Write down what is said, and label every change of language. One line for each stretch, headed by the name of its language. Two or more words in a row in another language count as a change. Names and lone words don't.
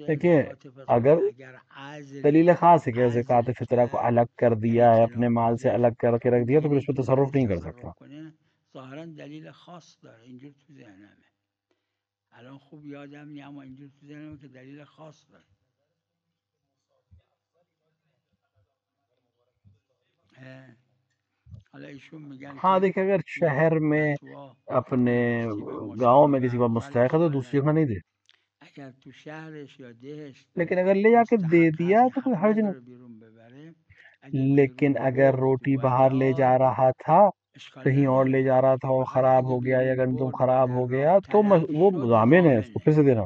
Hindi: देखिए,
Persian: زکات فطر
Hindi: अगर
Persian: که اگر عزل
Hindi: दलील खास है कि ज़कात
Persian: عزل
Hindi: फितरा को
Persian: کرد
Hindi: अलग कर
Persian: یعنی
Hindi: दिया है, अपने
Persian: کنار
Hindi: माल से
Persian: گذاشت
Hindi: अलग करके रख दिया, तो फिर
Persian: اینجوری
Hindi: उस पर
Persian: تو
Hindi: तसर्रुफ
Persian: ذهنش
Hindi: नहीं कर
Persian: تصرف
Hindi: सकता.
Persian: کنه ظاهرا دلیل خاص داره اینجور تو ذهنمه الان خوب یادم نی اما اینجور تو ذهنمه که دلیل خاص داره اه، حالا ایشون میگن
Hindi: हाँ,
Persian: که
Hindi: देखिए, अगर
Persian: این
Hindi: शहर में
Persian: فتوا
Hindi: अपने
Persian: مفتی به
Hindi: गांव में
Persian: مصاحبه
Hindi: किसी पर मुस्तहक है
Persian: اولش
Hindi: तो दूसरी
Persian: داره
Hindi: जगह नहीं दे.
Persian: اگر تو شهرش یا دهش
Hindi: लेकिन अगर ले जाके दे
Persian: مستحق هست
Hindi: दिया
Persian: این
Hindi: तो कोई
Persian: حق
Hindi: हर्ज नहीं.
Persian: نداره بیرون ببره اگه
Hindi: लेकिन
Persian: بیرون
Hindi: अगर
Persian: برد
Hindi: रोटी
Persian: و
Hindi: बाहर ले जा
Persian: داد
Hindi: रहा था,
Persian: اشکال
Hindi: कहीं और ले
Persian: نداره
Hindi: जा रहा था और
Persian: فقط
Hindi: खराब
Persian: اگه
Hindi: हो गया या
Persian: بیرون
Hindi: गंदम
Persian: برد و
Hindi: खराब
Persian: در
Hindi: हो
Persian: راه
Hindi: गया तो
Persian: تلف
Hindi: वो
Persian: شد
Hindi: ज़ामिन है, उसको
Persian: ضامنه
Hindi: फिर से देना.